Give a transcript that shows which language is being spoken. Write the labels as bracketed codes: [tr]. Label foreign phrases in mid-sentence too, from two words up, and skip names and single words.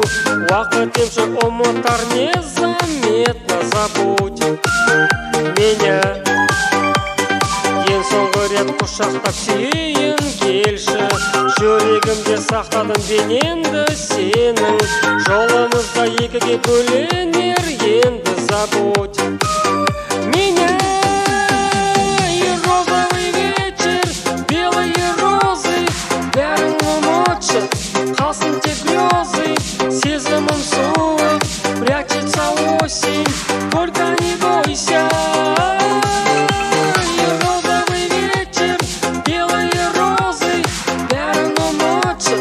[kk] Уақыт емші ұмытар [ru] незаметно, забудь меня. [kk] Ең соңғы рет құшақтап сүйейін келші, жүрегімде сақтадым бейнеңді сенің. Жолымызда екіге бөленер енді, [ru] забудь меня. [kk] Қалсын тек грезы, сезімім суық, [ru] прячется осень, только не бойся. Розовый вечер, белые розы, [kk] бәрін ұмытшы.